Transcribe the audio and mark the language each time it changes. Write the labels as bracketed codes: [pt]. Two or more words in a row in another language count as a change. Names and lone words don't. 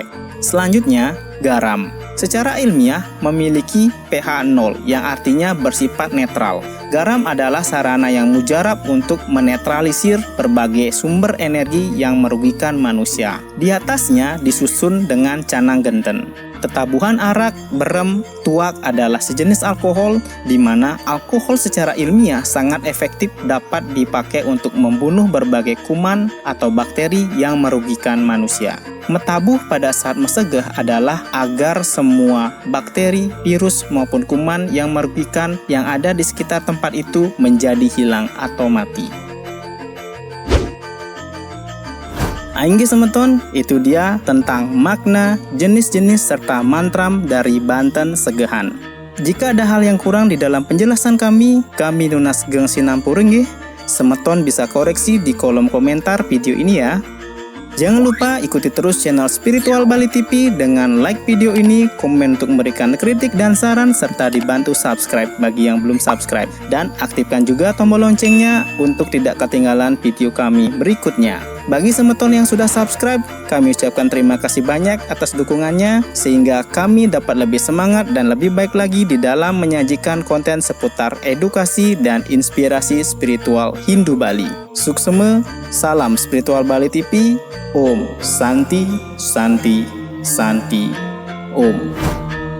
[id] Selanjutnya, garam. Secara ilmiah memiliki pH 0 yang artinya bersifat netral. Garam adalah sarana yang mujarab untuk menetralisir berbagai sumber energi yang merugikan manusia. Di atasnya disusun dengan canang genten. Tetabuhan arak, berem, tuak adalah sejenis alkohol di mana alkohol secara ilmiah sangat efektif dapat dipakai untuk membunuh berbagai kuman atau bakteri yang merugikan manusia. Metabuh pada saat mesegeh adalah agar semua bakteri, virus maupun kuman yang merugikan yang ada di sekitar tempat itu menjadi hilang atau mati. [ban] Aingge semeton, [id] itu dia tentang makna, jenis-jenis serta mantram dari Banten Segehan. Jika ada hal yang kurang di dalam penjelasan kami [ban] nunas geng sinampureng nggih. [id] Semeton bisa koreksi di kolom komentar video ini ya. Jangan lupa ikuti terus channel Spiritual Bali TV dengan like video ini, komen untuk memberikan kritik dan saran, serta dibantu subscribe bagi yang belum subscribe. Dan aktifkan juga tombol loncengnya untuk tidak ketinggalan video kami berikutnya. Bagi semeton yang sudah subscribe, kami ucapkan terima kasih banyak atas dukungannya, sehingga kami dapat lebih semangat dan lebih baik lagi di dalam menyajikan konten seputar edukasi dan inspirasi spiritual Hindu Bali. Suksema, salam Spiritual Bali TV, [sa] Om Santi, Santi, Santi, Om.